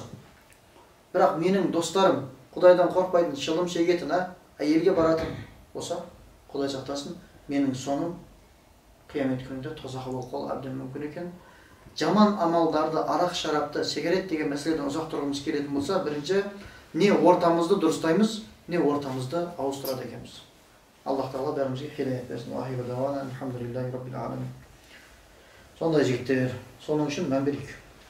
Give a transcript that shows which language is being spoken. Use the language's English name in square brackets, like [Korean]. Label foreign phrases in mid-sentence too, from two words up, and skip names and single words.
[Kazakh] Бірақ менің достарым Құдайдан қорқпайтын, шылым шегетін, әйелге баратын болса, Құдай сақтасын, менің соным қиямет күнінде тозақы болып қалуы әбден мүмкін екен. Жаман амалдарды, арақ, шарапты, сигарет деген мәселеден ұзақ тұрғымыз келетін болса, бірінші не ортамызды дұрыстаймыз, не ортамызды ауыстырады екенбіз. Аллах Тағала бәрімізге хидаят берсін. [Arabic] الحمد لله رب العالمين. [Kazakh] Сондай жігіттер, соның үшін мән берейік.